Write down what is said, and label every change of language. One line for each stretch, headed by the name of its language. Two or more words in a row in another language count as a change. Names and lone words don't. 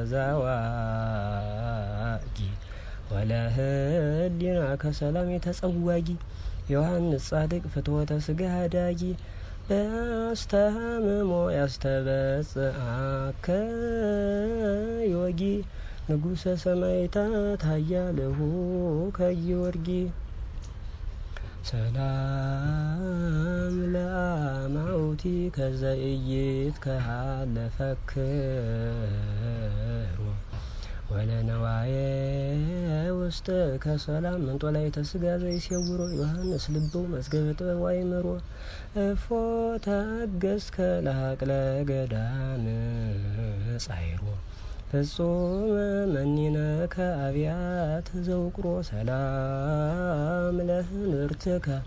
Geez: ተዛዋጊ ወለህሊና ከሰላም የተጸዋጊ ዮሐንስ ጻድቅ ፍትወተ ስጋ ዳጊ በአስተሃምሞ ያስተበጽአከ ዮጊ ንጉሰ ሰማዕታት ኃያልሁ ከጊዮርጊ ሰላም ለአማውቲ ከዘእይት ከሃለፈክሮ ወለነዋየ ውስጥ ከሰላም መንጦላዕተ ሥጋ ዘይሴውሮ ዮሐንስ ልቡ መዝገበ ጥበብ ወአእምሮ እፎ ታገስከ ለሀቅለ ገዳም ጻይሮ ፍጹም መኒነከ አብያት ዘውቅሮ ሰላም ለህንርትከ